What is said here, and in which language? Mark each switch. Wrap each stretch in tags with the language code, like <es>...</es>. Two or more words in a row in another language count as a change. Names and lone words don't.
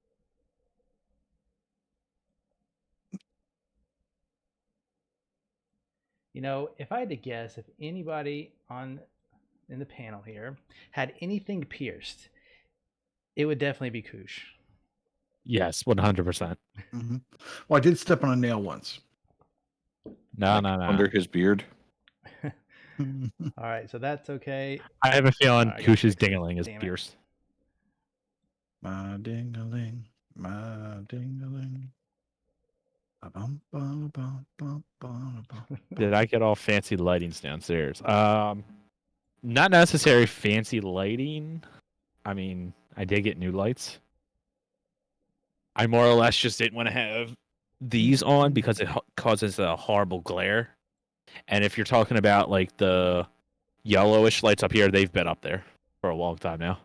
<en>You know, if I had to guess, if anybody in the panel here had anything pierced, it would definitely be Koosh. Yes, 100%. Mhm. Well, I did step on a nail once. No, Like no, no. Under his beard. All right, so that's okay. I have a feeling Alright, I gotta Kush's fix this. dingling is Damn it. pierced. My ding-a-ling, my ding-a-ling. Ba-bum-ba-bum-bum-bum-bum. Did I get all fancy lightings downstairs? Not necessary fancy lighting. I mean, I did get new lights. I more or less just didn't want to have these on because it causes a horrible glare. And if you're talking about like the yellowish lights up here, they've been up there for a long time now.</en>